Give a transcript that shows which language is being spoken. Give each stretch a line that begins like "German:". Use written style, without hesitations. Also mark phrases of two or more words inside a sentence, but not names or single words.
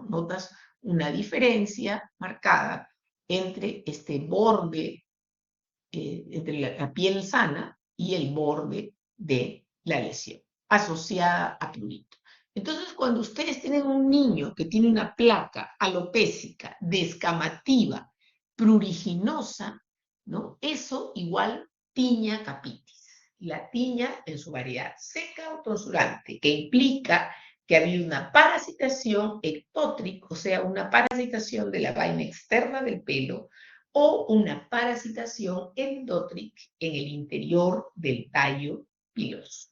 Spanish: Notas una diferencia marcada entre este borde, entre la piel sana y el borde de la lesión, asociada a prurito. Entonces, cuando ustedes tienen un niño que tiene una placa alopécica, descamativa, pruriginosa, ¿no? Eso igual tiña capitis. La tiña en su variedad seca o tonsurante, que implica que ha habido una parasitación ectótrica, o sea, una parasitación de la vaina externa del pelo, o una parasitación endótrica en el interior del tallo piloso.